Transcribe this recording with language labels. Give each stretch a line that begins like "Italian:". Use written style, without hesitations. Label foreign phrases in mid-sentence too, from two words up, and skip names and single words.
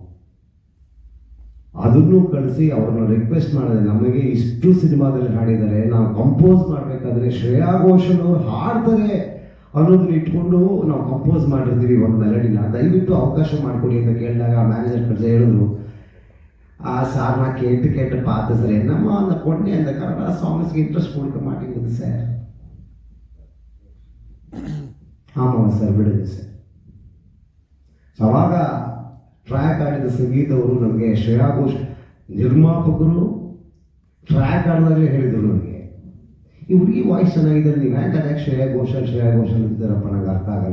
Kannada: ಅದನ್ನು ಕಳಿಸಿ ಅವ್ರನ್ನ ರಿಕ್ವೆಸ್ಟ್ ಮಾಡಿದೆ, ನಮಗೆ ಇಷ್ಟು ಸಿನಿಮಾದಲ್ಲಿ ಹಾಡಿದ್ದಾರೆ, ನಾವು ಕಂಪೋಸ್ ಮಾಡಬೇಕಾದ್ರೆ ಶ್ರೇಯಾ ಘೋಷಲ್ ಅವರು ಹಾಡ್ತಾರೆ ಅನ್ನೋದನ್ನ ಇಟ್ಕೊಂಡು ನಾವು ಕಂಪೋಸ್ ಮಾಡಿರ್ತೀವಿ ಒಂದು ಮೆಲಡಿನ, ದಯವಿಟ್ಟು ಅವಕಾಶ ಮಾಡಿಕೊಡಿ ಅಂತ ಕೇಳಿದಾಗ ಮ್ಯಾನೇಜರ್ ಕಳಿಸಿ ಹೇಳಿದ್ರು,
Tamil: சார் நான் கேட்டு பார்த்து சார் என்னம்மா அந்த பொண்ணு அந்த கன்னடா சாங்ஸ்க்கு இன்ட்ரெஸ்ட் கொடுக்க மாட்டேங்குது சார்.
Kannada: ஆமாம் ಸರ್ ಬಿಡುತ್ತೆ ಸರ್. ಅವಾಗ ಟ್ರ್ಯಾಕ್ ಆಡಿದ ಸಂಗೀತ ಅವರು ನಮಗೆ ಶ್ರೇಯಾ ಘೋಷಲ್ ನಿರ್ಮಾಪಕರು ಟ್ರ್ಯಾಕ್ ಆಡಿದಾಗಲೇ ಹೇಳಿದರು ನನಗೆ, ಈ ಹುಡುಗಿ ವಾಯ್ಸ್ ಚೆನ್ನಾಗಿದೆ, ನೀವು ಹ್ಯಾಂಗೆ ಅದಕ್ಕೆ ಶ್ರೇಯಾ ಘೋಷಲ್ ಅಂತಿದ್ದಾರಪ್ಪ, ನಂಗೆ ಅರ್ಥ ಆಗಲ್ಲ.